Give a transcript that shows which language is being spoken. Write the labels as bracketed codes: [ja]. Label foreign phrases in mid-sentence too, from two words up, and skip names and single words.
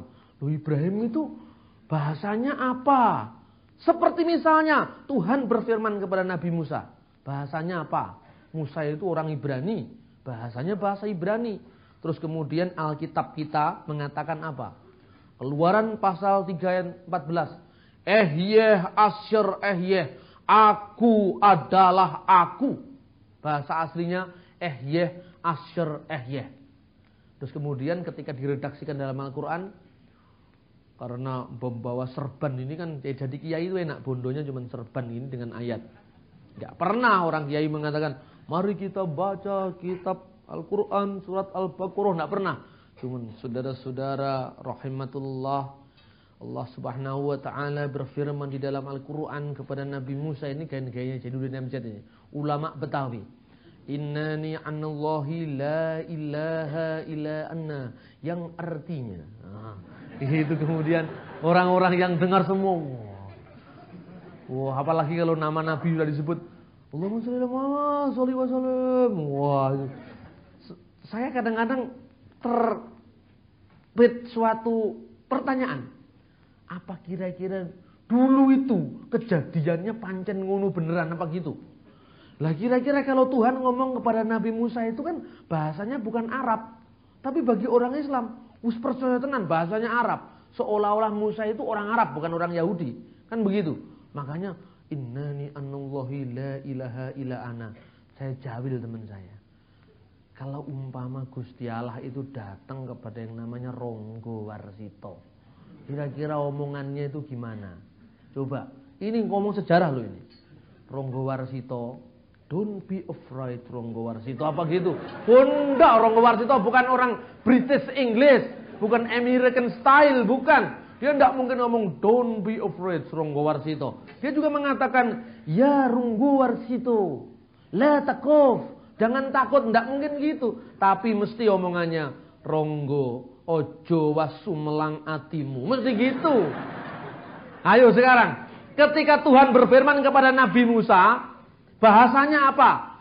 [id] Loh, Ibrahim itu bahasanya apa? Seperti misalnya Tuhan berfirman kepada Nabi Musa. Bahasanya apa? Musa itu orang Ibrani. Bahasanya bahasa Ibrani. Terus kemudian Alkitab kita mengatakan apa? Keluaran pasal 3 ayat 14. [he] אהיה אשר אהיה. [id] Aku adalah aku. Bahasa aslinya [he] אהיה אשר אהיה. [id] Terus kemudian ketika diredaksikan dalam Al-Quran, karena membawa serban ini kan jadi kiai itu enak, bondonya cuma serban ini dengan ayat. Gak pernah orang kiai mengatakan, mari kita baca kitab Al-Quran surat Al-Baqarah. Gak pernah. Cuman saudara-saudara rahimatullah, [ar] الله سبحانه وتعالى [id] berfirman di dalam Al-Quran kepada Nabi Musa. Ini gaya-gayanya Jainuddin Amjad ini, ulama Betawi. [ar] إنني أنا الله لا إله إلا أنا, [id] yang artinya itu kemudian orang-orang yang dengar semua, wah, apalagi kalau nama Nabi sudah disebut, [ar] اللهم صل على محمد صل وسلم. [id] Wah, saya kadang-kadang terbit suatu pertanyaan, apa kira-kira dulu itu kejadiannya [jv] pancen ngono beneran [id] apa gitu? Lah kira-kira kalau Tuhan ngomong kepada Nabi Musa itu kan bahasanya bukan Arab, tapi bagi orang Islam us percaya tenan bahasanya Arab. Seolah-olah Musa itu orang Arab, bukan orang Yahudi. Kan begitu. [ar] Makanya إنني أنا الله لا إله إلا أنا. [id] Saya jawil teman saya. Kalau umpama Gusti Allah itu datang kepada yang namanya Ronggo Warsito, kira-kira omongannya itu gimana? Coba, ini ngomong sejarah loh ini. Ronggo Warsito, [en] don't be afraid Ronggo Warsito, [id] apa gitu? Bunda, Ronggo Warsito bukan orang [en] British English, [id] bukan [en] American style, [id] bukan. Dia tidak mungkin ngomong [en] don't be afraid [id] Ronggo Warsito. Dia juga mengatakan ya Ronggo Warsito, [ar] لا تخف, [id] jangan takut, tidak mungkin gitu. Tapi mesti omongannya Ronggo [jv] ojo wasumelang atimu, [id] mesti gitu. Ayo sekarang, ketika Tuhan berfirman kepada Nabi Musa, bahasanya apa?